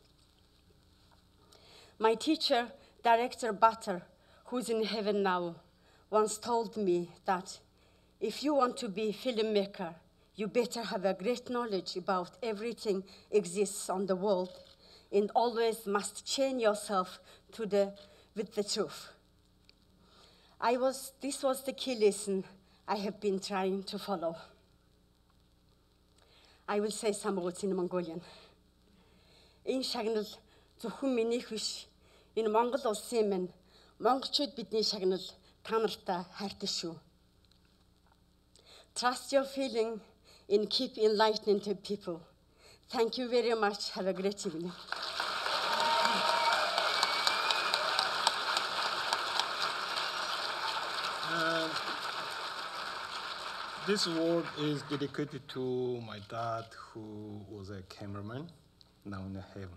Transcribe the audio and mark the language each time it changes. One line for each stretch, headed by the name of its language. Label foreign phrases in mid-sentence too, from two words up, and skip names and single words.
English: My teacher, Director Butter, who's in heaven now, once told me that if you want to be a filmmaker, you better have a great knowledge about everything exists on the world and always must chain yourself with the truth. This was the key lesson I have been trying to follow. I will say some words in Mongolian.
Mongolian: Энэ шагнал зөвхөн минийх биш. Энэ Монгол улсын минь монголчууд бидний шагнал та нартай хайртай шүү.
English: Trust your feeling and keep enlightening to people. Thank you very much. Have a great evening. This award is dedicated to my dad, who was a cameraman, now in heaven.